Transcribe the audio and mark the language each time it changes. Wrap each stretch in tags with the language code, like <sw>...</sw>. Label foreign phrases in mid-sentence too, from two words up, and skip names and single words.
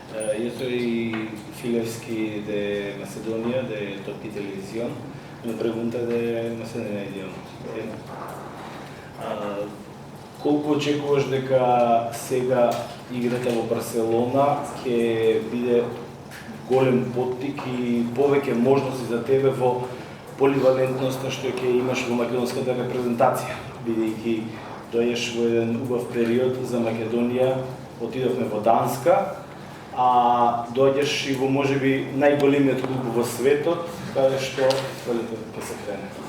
<es>Yo soy Filevski de Macedonia, de Topi Televisión. Una pregunta de Macedonia.</es> <mk>Колку очекуваш дека сега играта во Барселона ќе биде голем поттик и повеќе можности за тебе во поливалентноста што ќе имаш во македонската репрезентација, бидејќи дојдеш во еден убав период за Македонија, отидовме во Данска, а дојдеш и во можеби најголемиот клуб во светот, каде што ќе се крене.</mk>